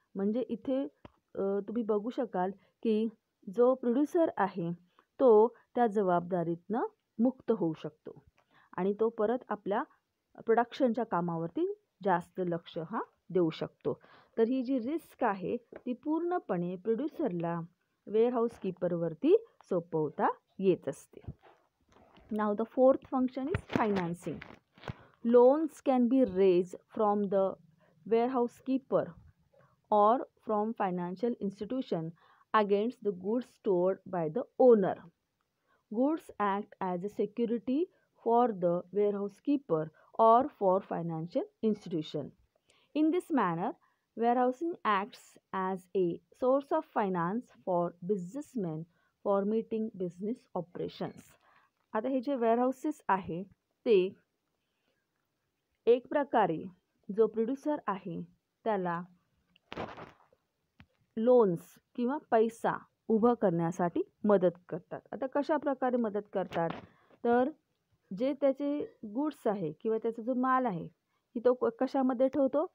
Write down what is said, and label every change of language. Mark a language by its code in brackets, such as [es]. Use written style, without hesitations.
[mr] म्हणजे इथे तुम्ही बघू शकाल की जो प्रोड्युसर आहे तो त्या जबाबदारीतनं मुक्त होऊ शकतो आणि तो परत आपल्या प्रोडक्शनच्या कामावरती जास्त लक्ष देऊ शकतो. तर ही जी रिस्क आहे ती पूर्णपणे प्रोड्युसरला वेअरहाऊस कीपरवरती सोपवता येत असते. [en] Now the fourth function is financing. Loans can be raised from the warehouse keeper or from financial institution against the goods stored by the owner. Goods act as a security for the warehouse keeper or for financial institution. In this manner, warehousing acts as a source of finance for businessmen for meeting business operations. [mr] आता हे जे warehouses आहे ते एक प्रकारे जो producer आहे त्याला लोन्स किंवा पैसा उभं करण्यासाठी मदत करतात. आता कशा प्रकारे मदत करतात? तर जे त्याचे गुड्स आहे किंवा त्याचा जो माल आहे की तो कशामध्ये ठेवतो?